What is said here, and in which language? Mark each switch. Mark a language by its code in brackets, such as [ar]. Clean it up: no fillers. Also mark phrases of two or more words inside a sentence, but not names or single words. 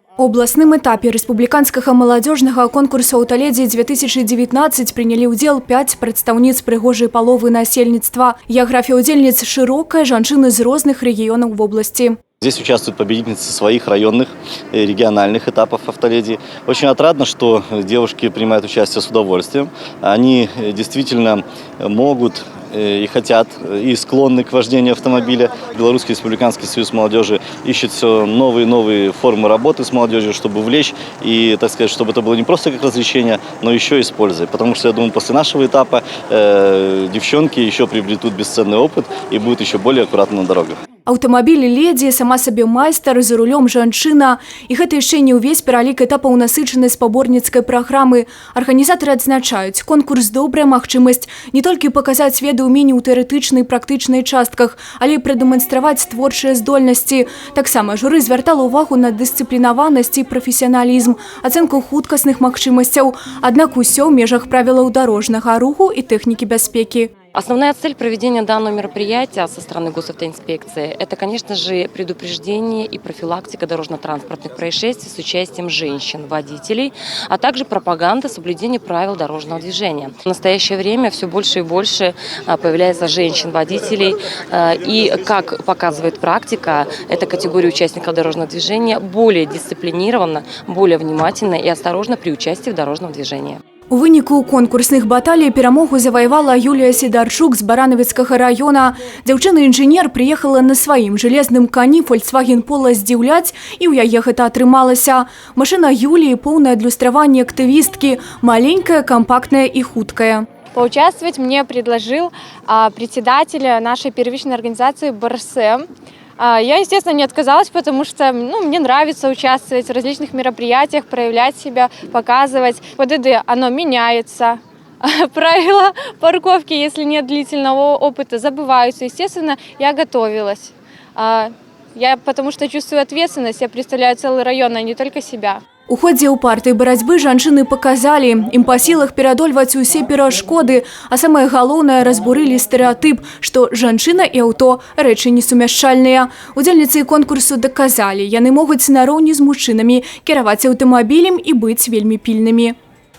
[be] У абласным этапе рэспубліканскага маладзёжнага конкурсу «Аўталедзі-2019» прынялі ўдзел 5 прадстаўніц прыгожай паловы насельніцтва. Геаграфія ўдзельніц шырокая, жанчыны з розных рэгіёнаў вобласці. [ru] Здесь участвуют победительницы своих районных и региональных этапов «Автоледи». Очень отрадно, что девушки принимают участие с удовольствием. Они действительно могут и хотят, и склонны к вождению автомобиля. Белорусский республиканский союз молодежи ищет все новые и новые формы работы с молодежью, чтобы увлечь и, так сказать, чтобы это было не просто как развлечение, но еще и с пользой. Потому что, я думаю, после нашего этапа девчонки еще приобретут бесценный опыт и будут еще более аккуратны на дорогах. [be] Аўтамабілі ледзі, сама сабе майстар, за рулём жанчына. І гэта яшчэ не ўвесь пералік этапаў насычанай спаборніцкай праграмы. Арганізатары адзначаюць, конкурс добрая магчымасць не толькі паказаць веды ўменні ў тэарэтычнай і практычнай частках, але і прадэманстраваць творчыя здольнасці. Таксама журы звяртала ўвагу на дысцыплінаванасць і прафесіяналізм, ацэнку хуткасных магчымасцяў, аднак усё ў межах правілаў дарожнага руху і тэхнікі бяспекі. [ru] Основная цель проведения данного мероприятия со стороны госавтоинспекции – это, конечно же, предупреждение и профилактика дорожно-транспортных происшествий с участием женщин, водителей, а также пропаганда соблюдения правил дорожного движения. В настоящее время все больше и больше появляется женщин-водителей, и, как показывает практика, эта категория участников дорожного движения более дисциплинирована, более внимательна и осторожна при участии в дорожном движении. [be] У выніку конкурсных баталій перамогу заваявала Юлія Сідарчук з Баранавіцкага района. Дзяўчына-інжынер прыехала на сваім жалезным кані Volkswagen Polo здзіўляць, і ў яе гэта атрымалася. Машына Юлії поўнае адлюстраванне актывісткі, маленькая, компактная и хуткая. [ru] Поучаствовать мне предложил председатель нашей первичной организации БРСМ. Я, естественно, не отказалась, потому что мне нравится участвовать в различных мероприятиях, проявлять себя, показывать. ПДД, оно меняется. Правила парковки, если нет длительного опыта, забываются. Естественно, я готовилась. Потому что чувствую ответственность, я представляю целый район, а не только себя. [be] У ходзе упартай барацьбы жанчыны паказалі, ім па сілах пераадольваць усе перашкоды, а самае галоўнае разбурылі стэрэатып, што жанчына і аўто рэчы несумяшчальныя. Удзельніцы конкурсу даказалі, яны могуць нароўні з мужчынамі кіраваць аўтамабілем і быць вельмі пільнымі.